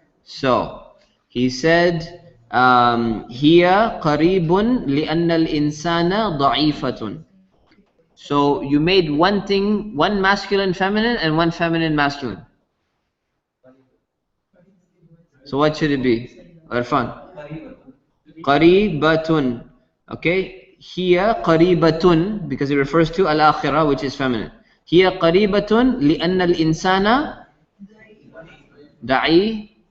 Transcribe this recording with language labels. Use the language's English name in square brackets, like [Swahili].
[English] So he said [Arabic] هي قريب لأن الإنسان ضعيفة. [English] So you made one thing, one masculine feminine and one feminine masculine. So what should it be? Irfan. قريبة. Okay. [Arabic] هي قريبة [English] because it refers to al-akhirah, which is feminine. [Arabic] هي قريبة لأن الإنسان ضعيف.